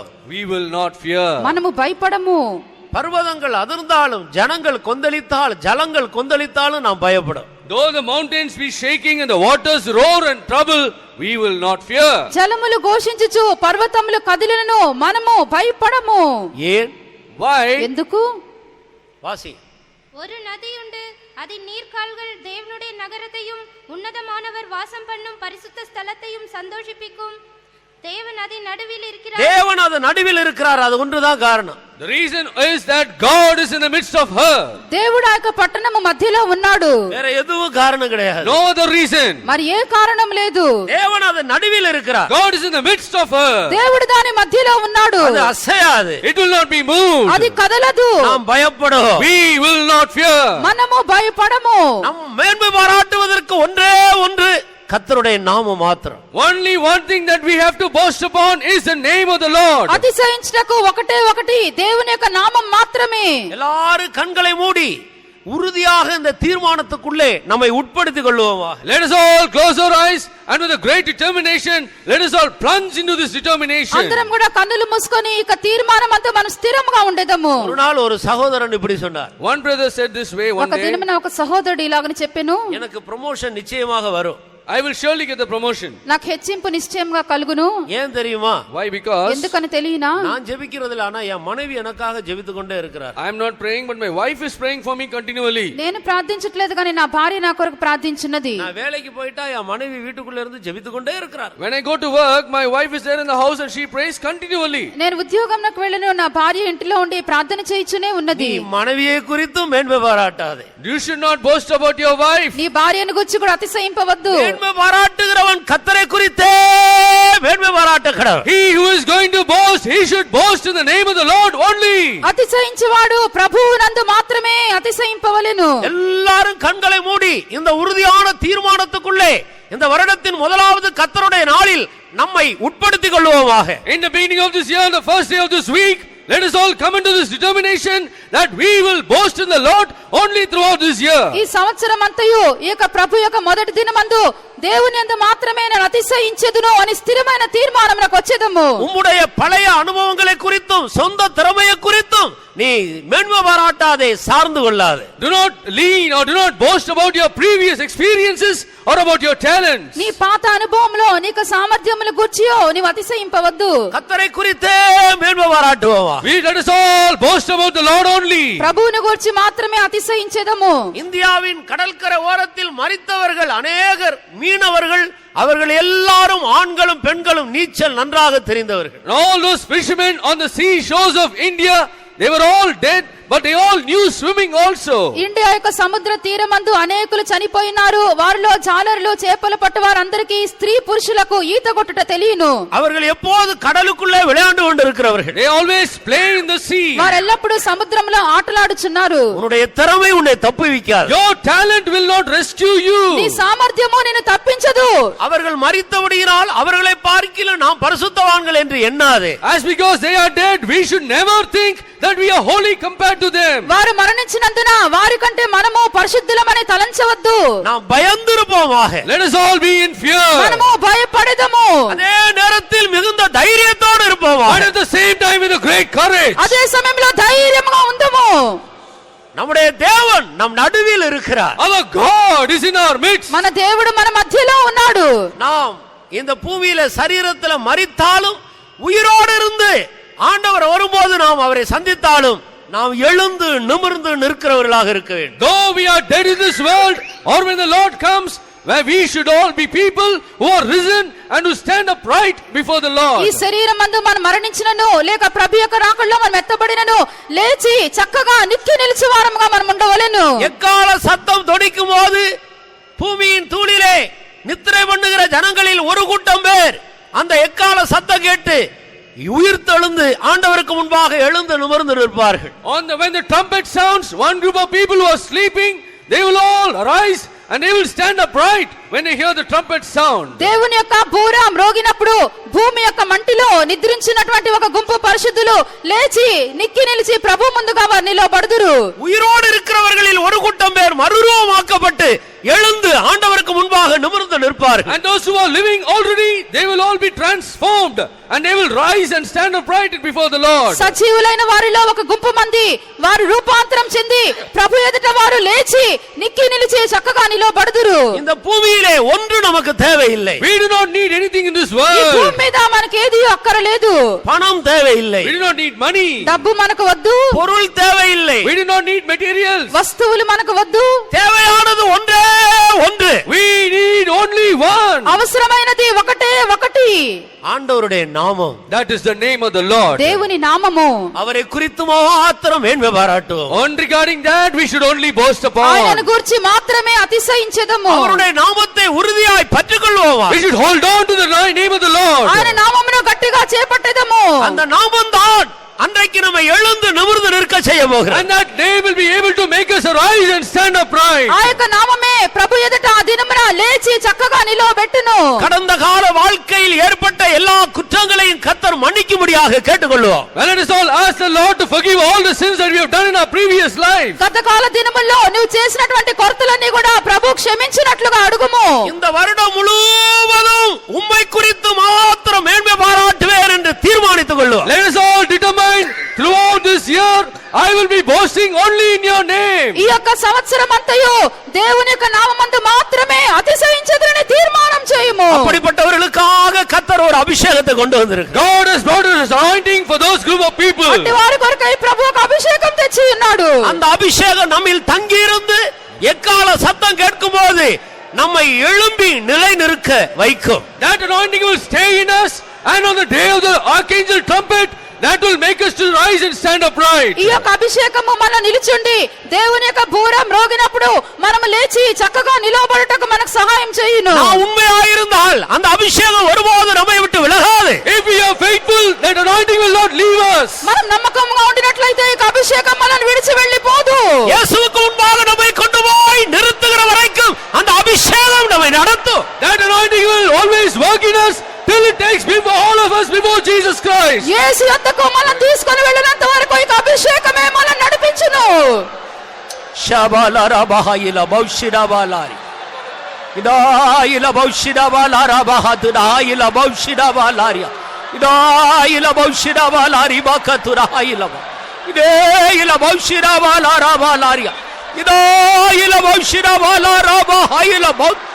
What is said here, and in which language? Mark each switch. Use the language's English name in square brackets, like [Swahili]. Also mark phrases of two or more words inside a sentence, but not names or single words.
[English] we will not fear. [Telugu] మనము భయపడము. [Tamil] பர்வதங்கள் அதிர்ந்தாலும் ஜலங்கள் கொந்தளித்தாலும் நாம் பயப்படும். [English] Though the mountains be shaking and the waters roar and trouble, we will not fear. [Telugu] జలములు ఘోషించుచు పర్వతములు కదిలినను మనము భయపడము. [Tamil] ஏன்? [English] Why? [Telugu] ఎందుకు? [Tamil] வாசி. ஒரு நதி உண்டு, அதன் நீர்க்கால்கள் தேவனுடைய நகரத்தையும் உன்னதமானவர் வாசம் பண்ணும் பரிசுத்த ஸ்தலத்தையும் சந்தோஷிப்பிக்கும். தேவன் அதன் நடுவில் இருக்கிறார். அது ஒன்றுதான் காரணம். [English] The reason is that God is in the midst of her. [Telugu] దేవుడు ఆ యొక్క పట్టణము మధ్యలో ఉన్నాడు. [Tamil] வேற எதுவும் காரணம் கிடையாது. [English] No other reason. [Telugu] మరి ఏ కారణం లేదు. [Tamil] தேவன் அதன் நடுவில் இருக்கிறார். [English] God is in the midst of her. [Telugu] దేవుడు దాని మధ్యలో ఉన్నాడు. [Tamil] அது அசையாது. [English] It will not be moved. [Telugu] అది కదలదు. [Tamil] நாம் பயப்படும். [English] We will not fear. [Telugu] మనము భయపడము. [Tamil] நம் மேன்மை பாராட்டுவதற்கு ஒன்றே ஒன்று கர்த்தருடைய நாமம் மாத்திரம். [English] Only one thing that we have to boast upon is the name of the Lord. [Telugu] అతిశయించుటకు ఒకటి దేవుని యొక్క నామం మాత్రమే. [Tamil] எல்லாரும் கண்களை மூடி உறுதியாக இந்த தீர்மானத்துக்குள்ளே நம்மை உட்படுத்திக் கொள்வோமா. [English] Let us all close our eyes and with a great determination let us all plunge into this determination. [Telugu] అందరం కూడా కన్నులు మూసుకొని ఈ తీర్మానం అంతా మనం స్థిరంగా ఉండేదము. [Tamil] ஒரு நாள் ஒரு சகோதரன் இப்படி சொன்னார். [English] One brother said this way one [Telugu] ఒక [English] day. [Telugu] దినమున ఒక సహోదరుడు ఇలాగని చెప్పెను, [Tamil] எனக்கு ப்ரமோஷன் நிச்சயமாக வரும். [English] I will surely get the promotion. [Telugu] నాకు హెచ్చింపు నిశ్చయంగా కలుగును. [Tamil] ஏன் தெரியுமா? [English] Why? Because [Telugu] ఎందుకని తెలియనా? [Tamil] நான் ஜெபிக்கிறதுல ஆனா என் மனைவி எனக்காக ஜெபித்துக் கொண்டே இருக்கிறார். [English] I am not praying but my wife is praying for me continually. [Telugu] నేను ప్రార్థించట్లేదు కానీ నా భార్య నా కొరకు ప్రార్థించున్నది. [Tamil] நான் வேலைக்கு போயிட்டா என் மனைவி வீட்டுக்குள்ள இருந்து ஜெபித்துக் கொண்டே இருக்கிறார். [English] When I go to work my wife is there in the house and she prays continually. [Telugu] నేను ఉద్యోగంకి వెళ్ళను, నా భార్య ఇంటిలో ఉండి ప్రార్థన చేయిచునే ఉన్నది. [Tamil] நீ மனைவியை குறித்தும் மேன்மை பாராட்டாதே. [English] You should not boast about your wife. [Telugu] నీ భార్యను గురించి కూడా అతిశయింపవద్దు. [Tamil] மேன்மை பாராட்டுகிறவன் கர்த்தரை குறித்தே மேன்மை பாராட்ட கடவுள். [English] He who is going to boast, he should boast in the name of the Lord only. [Telugu] అతిశయించువాడు ప్రభువునందు మాత్రమే అతిశయింపవలెను. [Tamil] எல்லாரும் கண்களை மூடி இந்த உறுதியான தீர்மானத்துக்குள்ளே இந்த வருடத்தின் முதலாவது கர்த்தருடைய நாளில் நம்மை உட்படுத்திக் கொள்வோமாக. [English] In the beginning of this year, the first day of this week, let us all come into this determination that we will boast in the Lord only throughout this year. [Telugu] ఈ సంవత్సరం అంతయు ఈ యొక్క ప్రభు యొక్క మొదటి దినమందు దేవుని యందు మాత్రమే నేను అతిశయించెదను అని స్థిరమైన తీర్మానమునకు వచ్చేదము. [Tamil] உம்முடைய பழைய அனுபவங்களை குறித்தும் சொந்த திறமையை குறித்தும் நீ மேன்மை பாராட்டாதே, சார்ந்து கொள்ளாதே. [English] Do not lean or do not boast about your previous experiences or about your talents. [Telugu] నీ పాత అనుభవంలో నీకు సామర్థ్యముల గుర్చియో నీవు అతిశయింపవద్దు. [Tamil] கர்த்தரை குறித்தே மேன்மை பாராட்டுவோமா. [English] We let us all boast about the Lord only. [Telugu] ప్రభువుని గురించి మాత్రమే అతిశయించెదము. [Tamil] இந்தியாவின் கடற்கரை ஓரத்தில் மரித்தவர்கள் அநேகர் மீனவர்கள், அவர்கள் எல்லாரும் ஆண்களும் பெண்களும் நீச்சல் நன்றாக தெரிந்தவர்கள். [English] All those fishermen on the sea shores of India, they were all dead but they all knew swimming also. [Telugu] ఇండియా యొక్క సముద్ర తీరమందు అనేకులు చనిపోయినారు. వారిలో జాలరులు చేపలు పట్టువారందరికీ స్త్రీ పురుషులకు ఈత కొట్టుట తెలియను. [Tamil] அவர்கள் எப்போது கடலுக்குள்ளே விளையாண்டு கொண்டிருக்கிறவர்கள். [English] They always play in the sea. [Telugu] వారెల్లప్పుడూ సముద్రంలో ఆటలాడుచున్నారు. [Tamil] உன்னுடைய திறமை உன்னை தப்புவிக்காது. [English] Your talent will not rescue you. [Telugu] నీ సామర్థ్యము నిన్ను తప్పించదు. [Tamil] அவர்கள் மரித்தபடியினால் அவர்களை பார்க்கிலும் நாம் பரிசுத்தவான்கள் என்று எண்ணாதே. [English] As because they are dead, we should never think that we are holy compared to them. [Telugu] వారు మరణించినందున వారి కంటే మనము పరిశుద్ధులమని తలంచవద్దు. [Tamil] நாம் பயந்திருப்போமாக. [English] Let us all be in fear. [Telugu] మనము భయపడెదము. [Tamil] அதே நேரத்தில் மிகுந்த தைரியத்தோடு இருப்போமாக. [English] But at the same time with a great courage. [Telugu] అదే సమయంలో ధైర్యంగా ఉందము. [Tamil] நம்முடைய தேவன் நம் நடுவில் இருக்கிறார். [English] Our God is in our midst. [Telugu] మన దేవుడు మన మధ్యలో ఉన్నాడు. [Tamil] நாம் இந்த பூமியில சரீரத்துல மரித்தாலும் உயிரோடு இருந்து ஆண்டவர் வரும்போது நாம் அவரை சந்தித்தாலும் நாம் எழுந்து நிமிர்ந்து நிற்கிறவர்களாக இருக்க வேண்டும். [English] Though we are dead in this world or when the Lord comes, where we should all be people who are risen and who stand upright before the Lord. [Telugu] ఈ శరీరం అందు మనం మరణించినను లేక ప్రభు యొక్క రాకడలో మనం ఎత్తబడినను లేచి చక్కగా నిత్య నిలిచి వారముగా మనం ఉండవలెను. [Tamil] எக்கால சத்தம் தொனிக்கும் போது பூமியின் தூளிலே நித்திரை பண்ணுகிற ஜனங்களில் ஒரு கூட்டம் பேர் அந்த எக்கால சத்தம் கேட்டு உயிர்த்தெழுந்து ஆண்டவருக்கு முன்பாக எழுந்து நிமிர்ந்து நிற்பார்கள். [English] When the trumpet sounds, one group of people who are sleeping, they will all arise and they will stand upright when they hear the trumpet sound. [Telugu] దేవుని యొక్క బూర మ్రోగినప్పుడు భూమి యొక్క మంటిలో నిద్రించినటువంటి ఒక గుంపు పరిశుద్ధులు లేచి నిక్కి నిలిచి ప్రభు ముందుగా వారు నిలబడుదురు. [Tamil] உயிரோடு இருக்கிறவர்களில் ஒரு கூட்டம் பேர் மறுரூபமாக்கப்பட்டு எழுந்து ஆண்டவருக்கு முன்பாக நிமிர்ந்து நிற்பார்கள். [English] And those who are living already, they will all be transformed and they will rise and stand upright before the Lord. [Telugu] సజీవులైన వారిలో ఒక గుంపు మంది వారు రూపాంతరం చెంది ప్రభు ఎదుట వారు లేచి నిక్కి నిలిచి చక్కగా నిలబడుదురు. [Tamil] இந்த பூமியிலே ஒன்று நமக்கு தேவையில்லை. [English] We do not need anything in this [Telugu] ఈ [English] world. [Telugu] భూమి మీద మనకి ఏది అక్కరలేదు. [Tamil] பணம் தேவையில்லை. [English] We do not need money. [Telugu] డబ్బు మనకు వద్దు. [Tamil] பொருள் தேவையில்லை. [English] We do not need materials. [Telugu] వస్తువులు మనకు వద్దు. [Tamil] தேவையானது ஒன்றே ஒன்று. [English] We need only one. [Telugu] అవసరమైనది ఒకటే ఒకటి. [Tamil] ஆண்டவருடைய நாமம். [English] That is the name of the Lord. [Telugu] దేవుని నామము. [Tamil] அவரை குறித்து மாத்திரம் மேன்மை பாராட்டுவோம். [English] On regarding that, we should only boast [Telugu] ఆయనను [English] upon. [Telugu] గురించి మాత్రమే అతిశయించెదము. [Tamil] அவருடைய நாமத்தை உறுதியாய் பற்றிக்கொள்வோம். [English] We should hold on to the name of the Lord. [Telugu] ఆయన నామమును గట్టిగా చేపట్టెదము. [Tamil] அந்த நாமம் தான் அன்றைக்கு நம்ம எழுந்து நிமிர்ந்து நிற்க செய்ய போகிறோம். [English] And that name will be able to make us arise and stand upright. [Telugu] ఆ యొక్క నామమే ప్రభు ఎదుట ఆ దినమున లేచి చక్కగా నిలవబెట్టును. [Tamil] கடந்த கால வாழ்க்கையில் ஏற்பட்ட எல்லா குற்றங்களையும் கர்த்தர் மன்னிக்கும்படியாக கேட்டுக்கொள்வோம். [English] Well, let us all ask the Lord to forgive all the sins that we have done in our previous life. [Telugu] గతకాల దినముల్లో నువ్వు చేసినటువంటి కొరతలన్నీ కూడా ప్రభు క్షమించినట్లుగా అడుగుము. [Tamil] இந்த வருடம் முழுவதும் உம்மை குறித்து மாத்திரம் மேன்மை பாராட்டுவேன் என்று தீர்மானித்துக் கொள்வோம். [English] Let us all determine throughout this year, I will be boasting only in your name. [Telugu] ఈ యొక్క సంవత్సరం అంతయు దేవుని యొక్క నామమందు మాత్రమే అతిశయించదరని తీర్మానం చేయుము. [Tamil] அப்படிப்பட்டவர்களுக்காக கர்த்தர் ஒரு அபிஷேகத்தை கொண்டு வந்திருக்கிறார். [English] God has brought us anointing for those group of people. [Telugu] అట్టి వారి కొరకై ప్రభు ఒక అభిషేకం తెచ్చి ఉన్నాడు. [Tamil] அந்த அபிஷேகம் நம்மில் தங்கி இருந்து எக்கால சத்தம் கேட்கும்போது நம்மை எழும்பி நிலை நிற்க வைக்கும். [English] That anointing will stay in us, and on the day of the archangel trumpet, that will make us to rise and stand upright. [Telugu] ఈ యొక్క అభిషేకము మన నిలుచుండి దేవుని యొక్క బూర మ్రోగినప్పుడు మనం లేచి చక్కగా నిలబడటకు మనకు సహాయం చేయును. [Tamil] நான் உண்மையாயிருந்தால் அந்த அபிஷேகம் ஒருபோது நம்மை விட்டு விலகாது. [English] If we are faithful, that anointing will not leave us. [Telugu] మనం నమ్మకంగా ఉండినట్లయితే ఈ అభిషేకం మనల్ని విడిచి వెళ్ళిపోదు. [Tamil] இயேசுவுக்கு முன்பாக நம்மை கொண்டு போய் நிறுத்துகிற வரைக்கும் அந்த அபிஷேகம் நம்மை நடத்தும். [English] That anointing will always work in us till it takes before all of us before Jesus Christ. [Telugu] యేసు యొద్దకు మనం తీసుకొని వెళ్ళినంత వరకు ఈ అభిషేకమే మనల్ని నడిపించును. షబాలారా బహాయిల బౌషిరాబాలారి ఇదాయిల బౌషిరాబాలారా బహాతురాయిల బౌషిరాబాలారియా ఇదాయిల బౌషిరాబాలారి బకతురాయిల ఇదేయిల బౌషిరాబాలారాబాలారియా ఇదాయిల బౌషిరాబాలారా బహాయిల బౌ